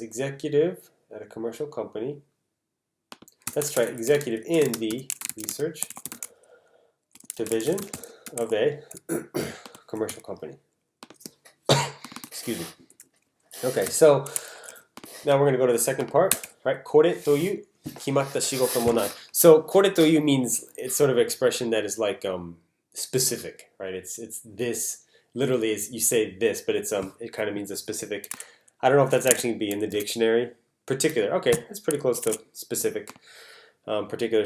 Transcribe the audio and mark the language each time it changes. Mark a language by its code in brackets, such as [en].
[en] Executive at a commercial company. Let's try executive in the research division of a commercial company. Excuse me. Okay, so now we're going to go to the second part. right? [ja] これという決まった仕事もない. [en] So これという means it's sort of an expression that is like specific, right? It's this. Literally, is you say this, but it kind of means a specific. I don't know if that's actually going to be in the dictionary. Particular. Okay, that's pretty close to specific. Particular.